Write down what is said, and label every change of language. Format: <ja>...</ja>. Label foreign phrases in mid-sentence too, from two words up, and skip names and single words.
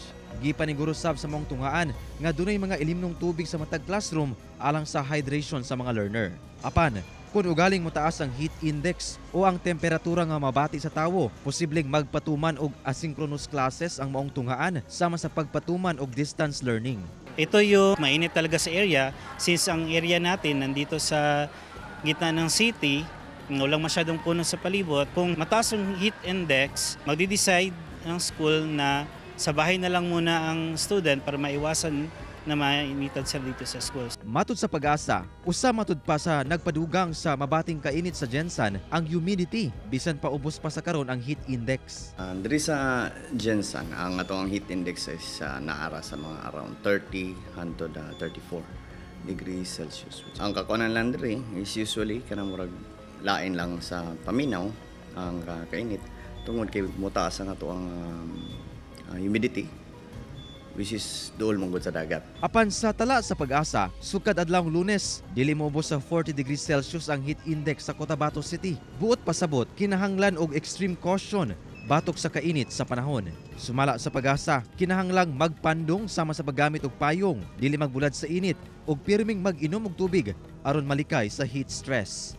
<ceb>Gipaniguro sab sa maong tunghaan nga dunay mga ilimnong tubig sa matag classroom alang sa hydration sa mga learner. Apan, kung ugaling mataas ang heat index o ang temperatura nga mabati sa tawo, posibleng magpatuman og</ceb> <en>asynchronous classes</en> <ceb>ang maong tunghaan sama sa pagpatuman og</ceb> <en>distance learning.</en> <tl>Ito yung mainit talaga sa area since ang area natin nandito sa gitna ng city, walang masyadong puno sa palibot. Kung mataas ang</tl> <en>heat index,</en> <tl>magdi-decide ang school na sa bahay na lang muna ang student para maiwasan na mainitan sila dito sa school.</tl> <ceb>Matud sa Pag-asa, usa matud pa sa nagpadugang sa mabating kainit sa Gensan ang humidity, bisan pa ubos pa sa karon ang</ceb> <en>heat index.</en> <ceb>Diri sa Gensan, ang atong</ceb> <en>heat index</en> <ceb>is naara sa mga around 30 hangtod 34</ceb> <en>degrees Celsius.</en> <ceb>Ang kakuanan lang diri is usually kanang murag lain lang sa paminaw ang kainit tungod kay mutaas ang ato ang humidity,</ceb> <en>which is</en> <ceb>duol mong sa dagat. Apan sa tala sa Pag-asa, sukad adlawng Lunes, dili moubos sa 40</ceb> <en>degrees Celsius</en> <ceb>ang</ceb> <en>heat index</en> <ceb>sa Cotabato City. Buot pasabot, kinahanglan og</ceb> <en>extreme caution</en> <ceb>batok sa kainit sa panahon. Sumala sa Pag-asa, kinahanglang magpandong sama sa paggamit og payong, dili magbulad sa init ug pirming mag-inom og tubig aron malikay sa</ceb> <en>heat stress.</en>